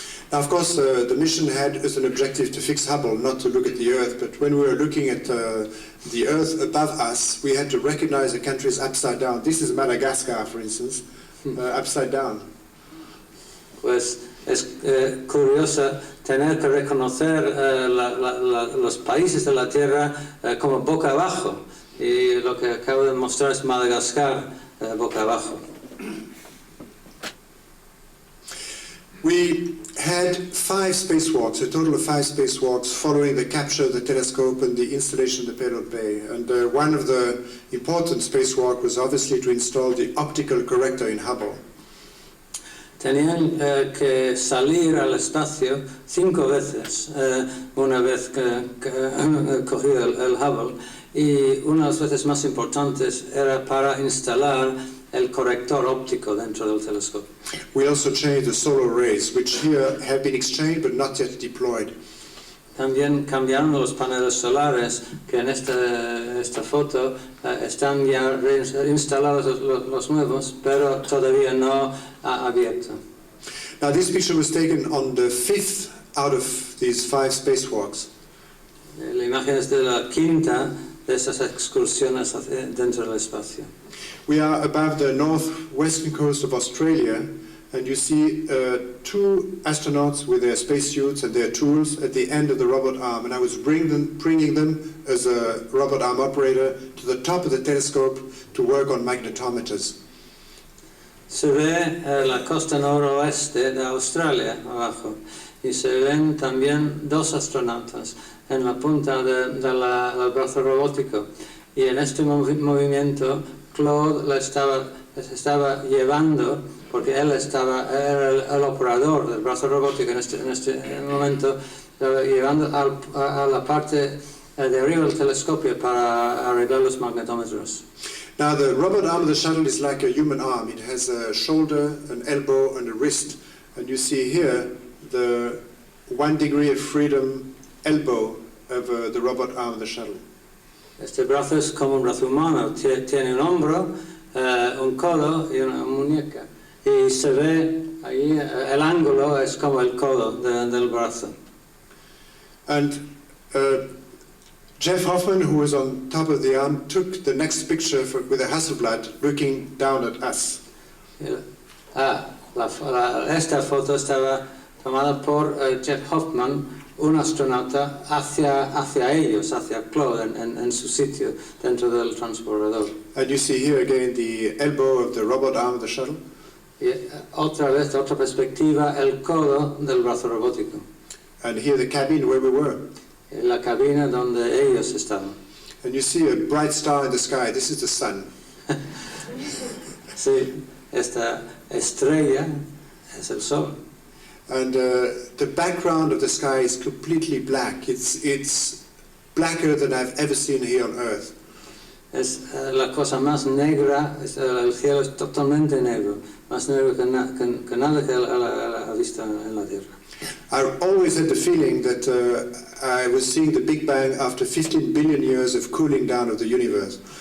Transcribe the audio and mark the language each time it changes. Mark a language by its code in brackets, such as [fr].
[en] Now, of course, the mission had as an objective to fix Hubble, not to look at the Earth. But when we were looking at the Earth above us, we had to recognize the countries upside down. This is Madagascar, for instance, upside down. [es] Pues es curioso tener que reconocer los países de la Tierra como boca abajo, y lo que acabo de mostrar es Madagascar boca abajo. [en] We had 5 spacewalks, a total of 5 spacewalks following the capture of the telescope and the installation of the payload bay. And one of the important spacewalk was obviously to install the optical corrector in Hubble. [es] Tenían que salir al espacio 5 veces, una vez que cogido el Hubble, y una de las veces más importantes era para instalar el corrector óptico dentro del telescopio. [en] We also changed the solar rays, which here have been exchanged but not yet deployed. [es] También cambiaron los paneles solares, que en esta foto están ya instalados los nuevos, pero todavía no abierto. [en] Now this picture was taken on the 5th out of these 5 spacewalks. [es] La imagen es de la quinta de esas excursiones dentro del espacio. [en] We are above the northwestern coast of Australia, and you see 2 astronauts with their spacesuits and their tools at the end of the robot arm, and I was bringing them as a robot arm operator to the top of the telescope to work on magnetometers. [es] Se ve la costa noroeste de Australia abajo, y se ven también dos astronautas en la punta del brazo robótico. Y en este movimiento Claude le estaba llevando, porque él era el operador del brazo robótico en este momento, llevando a la parte de arriba del telescopio para arreglar los magnetómetros. [en] Now the robot arm of the shuttle is like a human arm. It has a shoulder, an elbow and a wrist. And you see here the 1 degree of freedom elbow of the robot arm of the shuttle. [es] Este brazo es como un brazo humano, tiene un hombro, un codo y una muñeca. Y se ve ahí, el ángulo es como el codo del brazo. [en] And Jeff Hoffman, who was on top of the arm, took the next picture with a Hasselblad looking down at us. [es] Esta foto estaba tomada por Jeff Hoffman, un astronauta, hacia ellos, hacia Claude, en su sitio, dentro del transbordador. [en] And you see here again the elbow of the robot arm of the shuttle. [es] Y otra vez, de otra perspectiva, el codo del brazo robótico. [en] And here the cabin where we were. [es] La cabina donde ellos estaban. [en] And you see a bright star in the sky. This is the sun. [es] Sí, esta estrella es el sol. [en] And the background of the sky is completely black. It's blacker than I've ever seen here on Earth. [es] Es la cosa más negra, el cielo es totalmente negro, más negro que nada que ha visto en la Tierra. [en] I always had the feeling that I was seeing the Big Bang after 15 billion years of cooling down of the universe.